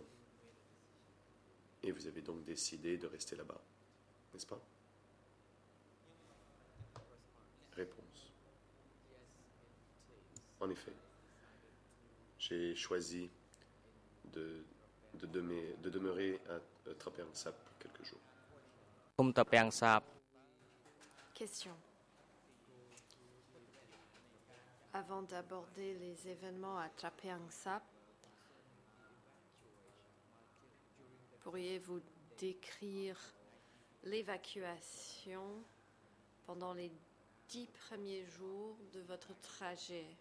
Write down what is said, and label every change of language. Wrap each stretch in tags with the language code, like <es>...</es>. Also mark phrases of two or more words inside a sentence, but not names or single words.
<fr>Et vous avez donc décidé de rester là-bas, n'est-ce pas? Réponse. En effet, j'ai choisi de demeurer à Trapeang Sap pour quelques jours.</fr> <km>គុំតាពាំងសាប</km> <fr>Question. Avant d'aborder les événements à Trapeang Sap, pourriez-vous décrire l'évacuation pendant les 10 premiers jours de votre trajet?</fr>